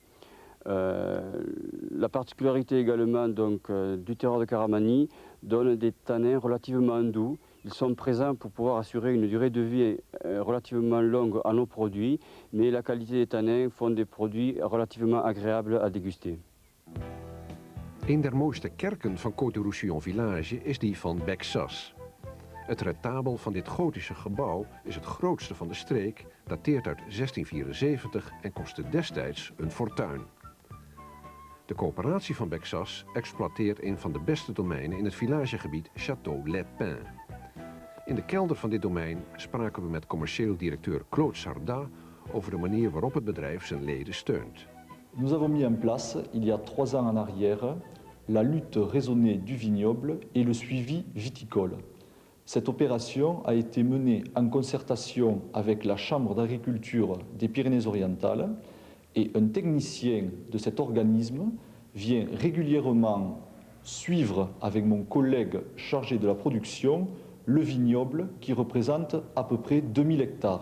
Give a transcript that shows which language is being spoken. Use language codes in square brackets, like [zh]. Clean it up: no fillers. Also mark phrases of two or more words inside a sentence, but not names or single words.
[fr] La particularité également du terroir de Karamani donne des tanins relativement doux. Ils sont présents pour pouvoir assurer une durée de vie relativement longue à nos produits, mais la qualité des tanins font des produits relativement agréables à déguster. [nl] Een der mooiste kerken van Côte-du-Roussillon Village is die van Bexas. Het retabel van dit gotische gebouw is het grootste van de streek, dateert uit 1674 en kostte destijds een fortuin. De coöperatie van Bexas exploiteert een van de beste domeinen in het villagegebied Château Les Pins. In de kelder van dit domein spraken we met commercieel directeur Claude Sardat over de manier waarop het bedrijf zijn leden steunt. [fr] Nous avons mis en place, il y a 3 ans en arrière, la lutte raisonnée du vignoble et le suivi viticole. Cette opération a été menée en concertation avec la Chambre d'agriculture des Pyrénées-Orientales et un technicien de cet organisme vient régulièrement suivre avec mon collègue chargé de la production le vignoble qui représente à peu près 2000 hectares.